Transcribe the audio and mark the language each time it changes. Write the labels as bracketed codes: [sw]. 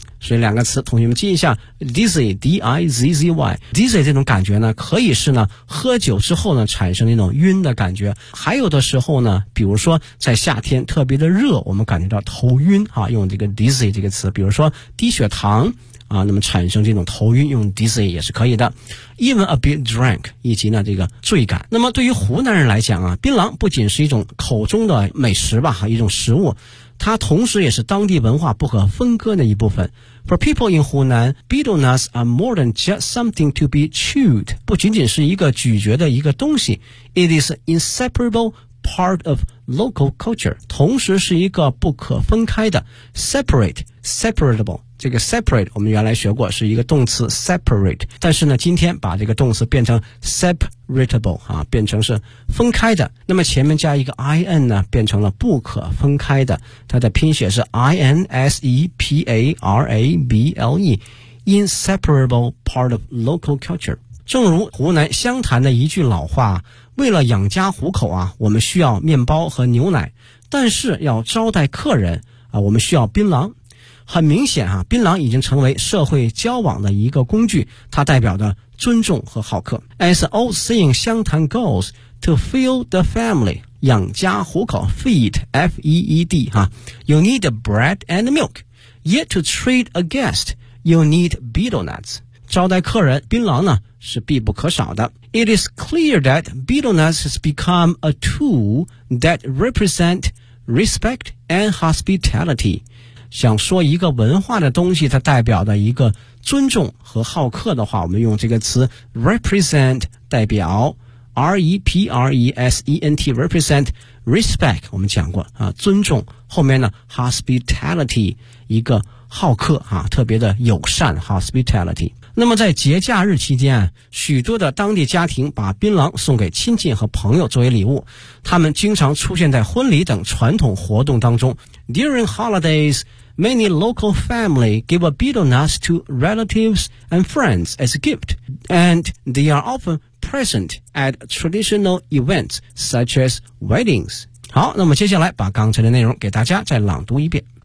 [zh] 所以两个词同学们记一下 dizzy, D-I-Z-Z-Y dizzy 这种感觉呢可以是呢喝酒之后呢产生那种晕的感觉，还有的时候呢比如说在夏天特别的热，我们感觉到头晕啊，用这个 dizzy 这个词，比如说低血糖啊，那么产生这种头晕用 dizzy 也是可以的， [en] even a bit drunk [zh] 以及呢这个醉感。那么对于湖南人来讲啊，槟榔不仅是一种口中的美食吧，一种食物，它同时也是当地文化不可分割的一部分。 [en] For people in Hunan, betel nuts are more than just something to be chewed. [zh] 不仅仅是一个咀嚼的一个东西。 [en] It is an inseparable part of local culture. [zh] 同时是一个不可分开的。 [en] Separate, separable. [zh] 这个 separate 我们原来学过是一个动词 separate。但是呢今天把这个动词变成 separatable, 啊变成是分开的。那么前面加一个 in 呢变成了不可分开的。它的拼写是 inseparable, [en] inseparable part of local culture。 [zh] 正如湖南湘潭的一句老话，为了养家糊口啊，我们需要面包和牛奶，但是要招待客人啊，我们需要槟榔。很明显啊，槟榔已经成为社会交往的一个工具，它代表的尊重和好客。 [en] As an old saying, 湘潭 goes to feel the family. [zh] 养家糊口 [en] feed, F-E-E-D,、You need bread and milk. Yet to treat a guest, you need betel nuts. [zh] 招待客人槟榔呢是必不可少的。 [en] It is clear that betel nuts has become a tool that represent respect and hospitality. [zh] 想说一个文化的东西它代表的一个尊重和好客的话，我们用这个词 represent 代表R-E-P-R-E-S-E-N-T represent respect, 我们讲过啊，尊重，后面呢 hospitality, 一个好客啊，特别的友善 hospitality。那么在节假日期间，许多的当地家庭把槟榔送给亲戚和朋友作为礼物，他们经常出现在婚礼等传统活动当中。 [en] During holidays, many local family give a betel nuts to relatives and friends as a gift, and they are often present at traditional events such as weddings. [zh] 好，那么接下来把刚才的内容给大家再朗读一遍。